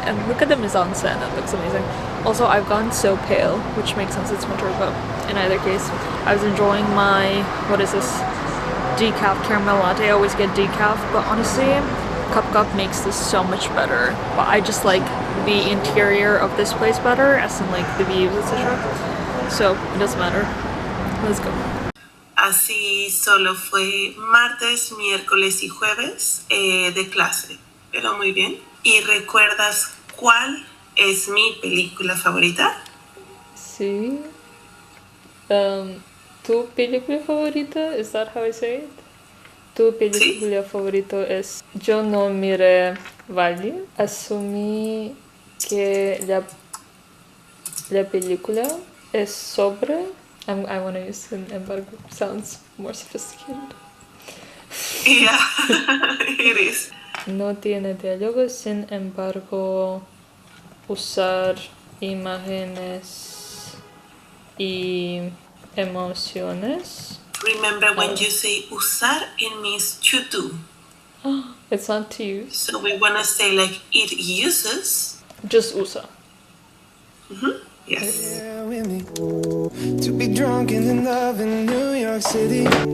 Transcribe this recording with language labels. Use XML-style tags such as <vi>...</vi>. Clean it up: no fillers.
<en>And look at the mise-en-scène, it looks amazing. Also, I've gone so pale, which makes sense, it's winter, but in either case, I was enjoying my, what is this, decaf caramel latte. I always get decaf, but honestly, Cup makes this so much better. But I just like the interior of this place better, as in like the views, etc. So it doesn't matter. Let's go.</en> <es>Así solo fue martes, miércoles y jueves de clase, pero muy bien. ¿Y recuerdas cuál es mi película favorita? Sí. ¿Tu película favorita?</es> <en>Is that how I say it?</en> <es>Tu película favorita es Yo no miré Valle. Asumí que la película es sobre...</es> <en>I want to use</en> <es>sin embargo.</es> <en>Sounds more sophisticated. Yeah, it is.</en> <es>No tiene diálogo, sin embargo, usar imágenes y emociones.</es> <en>Remember when you say usar, it means to do. It's not to use. So we want to say like it uses. Just usa. Yes. Yeah, with me. To be drunk and in love in New York City.</en>